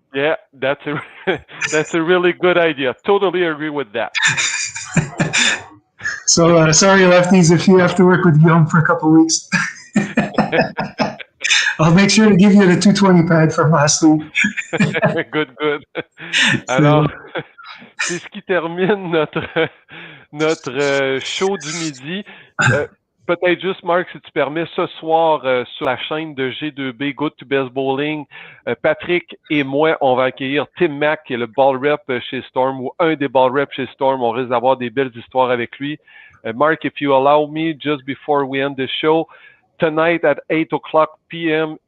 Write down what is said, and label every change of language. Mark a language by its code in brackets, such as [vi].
[en] Yeah, that's a really good idea. Totally agree with that. So sorry, lefties, if you have to work with Guillaume for a couple of weeks. I'll make sure to give you the 220 pad from last week. Good. [fr] Alors, c'est ce qui termine notre show du midi. Peut-être juste, Marc, si tu permets, ce soir, sur la chaîne de G2B, Good to Best Bowling, Patrick et moi, on va accueillir Tim Mack, qui est le ball rep chez Storm, ou un des ball reps chez Storm. On risque d'avoir des belles histoires avec lui. [en] Mark, if you allow me, just before we end the show, tonight at 8:00 p.m.